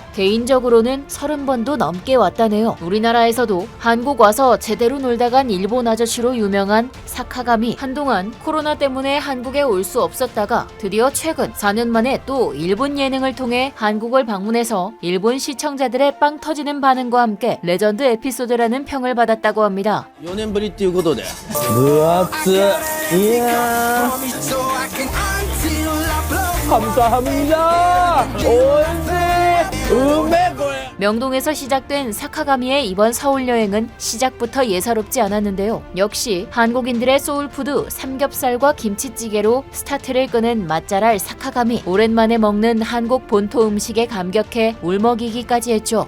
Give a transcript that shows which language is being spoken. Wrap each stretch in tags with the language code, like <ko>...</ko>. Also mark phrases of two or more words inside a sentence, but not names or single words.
<ko>개인적으로는 30번도 넘게 왔다네요. 우리나라에서도 한국 와서 제대로 놀다 간 일본 아저씨로 유명한 사카가미. 한동안 코로나 때문에 한국에 올 수 없었다가 드디어 최근 4년 만에 또 일본 예능을 통해 한국을 방문해서 일본 시청자들의 빵 터지는 반응과 함께 레전드 에피소드라는 평을 받았다고 합니다.</ko> <ja>4 年ぶりっていうことで分厚いや감사합니다おいしいうめこれ</ja> <ko>명동에서 시작된 사카가미의 이번 서울 여행은 시작부터 예사롭지 않았는데요. 역시 한국인들의 소울푸드 삼겹살과 김치찌개로 스타트를 끄는 맛잘알 사카가미. 오랜만에 먹는 한국 본토 음식에 감격해 울먹이기까지 했죠.</ko>